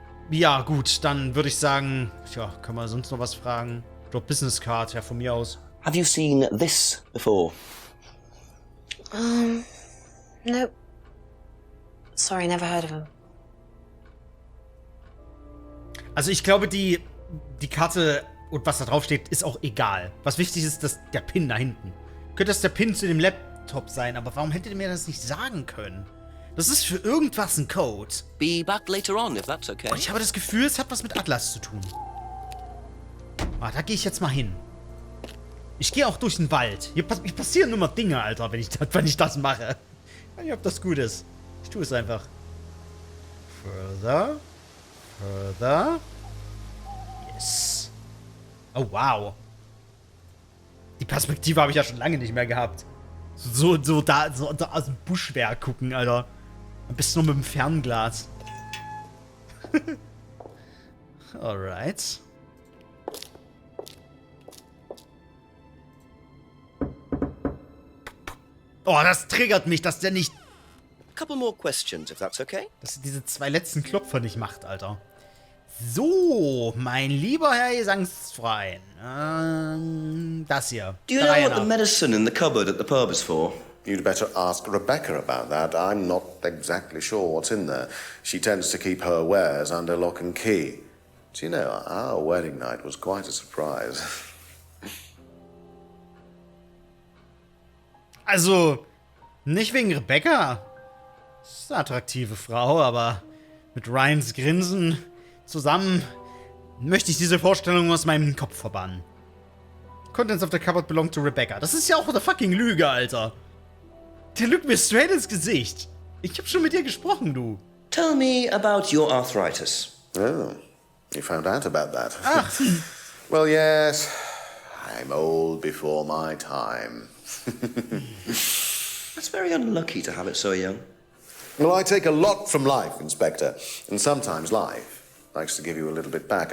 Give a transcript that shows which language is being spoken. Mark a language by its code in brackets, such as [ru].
[de] Ja, gut, dann würde ich sagen, tja, können wir sonst noch was fragen? Ich glaube, Business Card, ja, von mir aus. [en] Have you seen this before? Nope. Sorry, never heard of him. [de] Also ich glaube, die Karte und was da drauf steht, ist auch egal. Was wichtig ist, dass der Pin da hinten. Könnte das der Pin zu dem Laptop sein, aber warum hättet ihr mir das nicht sagen können? Das ist für irgendwas ein Code. [en] Be back later on, if that's okay. [de] Und ich habe das Gefühl, es hat was mit Atlas zu tun. Ah, da gehe ich jetzt mal hin. Ich gehe auch durch den Wald. Hier passieren immer Dinge, Alter, wenn ich das mache. Ich weiß nicht, ob das gut ist. Ich tue es einfach. [en] Further. Further. Yes. Oh, wow. [de] Die Perspektive habe ich ja schon lange nicht mehr gehabt. So da aus dem Buschwerk gucken, Alter. Am besten nur mit dem Fernglas. [en] Alright. [de] Oh, das triggert mich, dass der nicht... [en] A couple more questions, if that's okay. [de] Dass er diese 2 letzten Klopfer nicht macht, Alter. So, mein lieber Herr Gesangsfreien. Das hier. [en] Do you know what the medicine in the cupboard at the pub is for? You'd better ask Rebecca about that. I'm not exactly sure what's in there. She tends to keep her wares under lock and key. Do you know, our wedding night was quite a surprise. [de] Also, nicht wegen Rebecca. Das ist eine attraktive Frau, aber mit Ryans Grinsen zusammen möchte ich diese Vorstellung aus meinem Kopf verbannen. [en] Contents of the cupboard belong to Rebecca. [de] Das ist ja auch eine fucking Lüge, Alter. Der lügt mir straight ins Gesicht. Ich hab schon mit dir gesprochen, du. [en] Tell me about your arthritis. Oh, you found out about that. Ach. Well, yes. I'm old before my time. That's very unlucky to have it so young. Well, I take a lot from life, Inspector. And sometimes life likes to give you a little bit back.